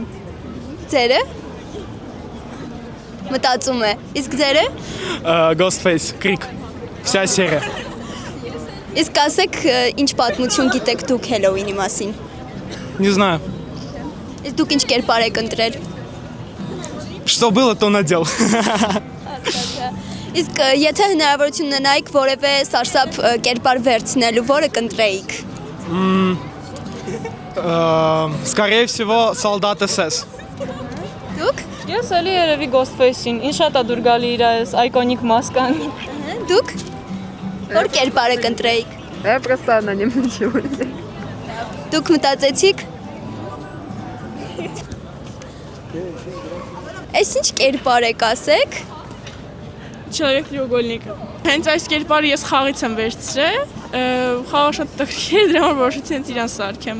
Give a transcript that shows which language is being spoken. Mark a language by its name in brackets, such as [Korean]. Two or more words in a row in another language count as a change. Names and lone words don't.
[Armenian] Ձերը։ Մտածում է։ Իսկ ձերը։ [Russian] Ghostface, Creek, вся серия. [Armenian] Իսկ ասեք, ինչ պատմություն գիտեք դուք Հելովինի մասին։ [Russian] Не знаю. [Armenian] Իսկ դուք ինչ կերպար եք ընտրել։ [Russian] Что было, то надел. [Armenian] Իսկ եթե հնարավորություն ունենայիք որևէ սարսափ կերպար վերցնելու, որը կընտրեիք։ [Russian] Скорее всего, солдат СС. [Armenian] Դուք։ Ես էլի երևի Ghostface-ին, ինձ շատ է դուր գալի իր այս այկոնիկ մասկան։ Դուք։ Որ կերպարը կընտրեիք։ [Russian] Я просто аноним ничего. [Armenian] Դուք մտածեցիք։ Այս ինչ կերպար եք ասեք։ Չարեկ-տրիոգոլնիկը։ Հենց այս կերպարը ես խաղից եմ վերցրել, խաղը շատ տխրի է, դրա համար որոշեցի հենց իրան սարքեմ։